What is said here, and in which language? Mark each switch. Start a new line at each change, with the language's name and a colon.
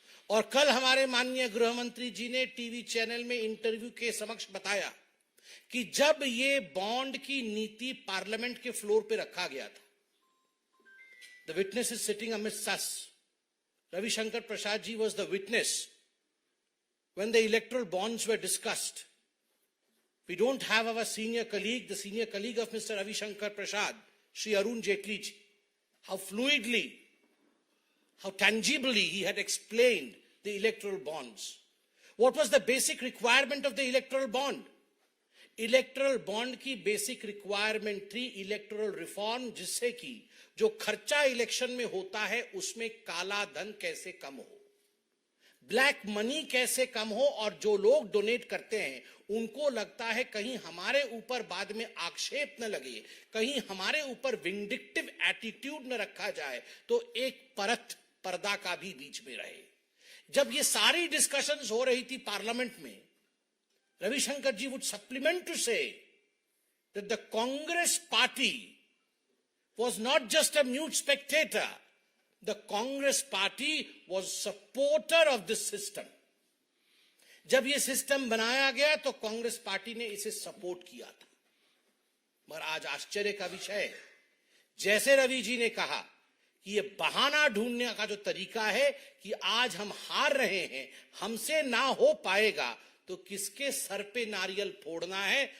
Hindi: और कल हमारे माननीय गृह मंत्री जी ने टीवी चैनल में इंटरव्यू के समक्ष बताया कि जब ये बॉन्ड की नीति पार्लियामेंट के फ्लोर पे रखा गया था,
English: The witness is sitting amidst us. Ravishankar Prasad ji was the witness when the electoral bonds were discussed. We don't have our senior colleague, the senior colleague of Mr. Ravi Shankar Prasad, Shri Arun Jaitley ji, how fluidly, how tangibly he had explained the electoral bonds. What was the basic requirement of the electoral bond?
Hindi: Electoral bond की basic requirement थी electoral reform, जिससे कि जो खर्चा election में होता है उसमें काला धन कैसे कम हो, ब्लैक मनी कैसे कम हो, और जो लोग डोनेट करते हैं उनको लगता है कहीं हमारे ऊपर बाद में आक्षेप न लगे, कहीं हमारे ऊपर विंडिक्टिव एटीट्यूड न रखा जाए, तो एक परत पर्दा का भी बीच में रहे. जब ये सारी डिस्कशंस हो रही थी पार्लियामेंट में,
English: Ravi Shankar ji would supplement to say that the Congress party was not just a mute spectator. The Congress party was supporter of this system.
Hindi: जब ये सिस्टम बनाया गया तो कांग्रेस पार्टी ने इसे सपोर्ट किया था। मगर आज आश्चर्य का विषय है, जैसे रवि जी ने कहा कि ये बहाना ढूंढने का जो तरीका है कि आज हम हार रहे हैं, हमसे ना हो पाएगा, तो किसके सर पे नारियल फोड़ना है?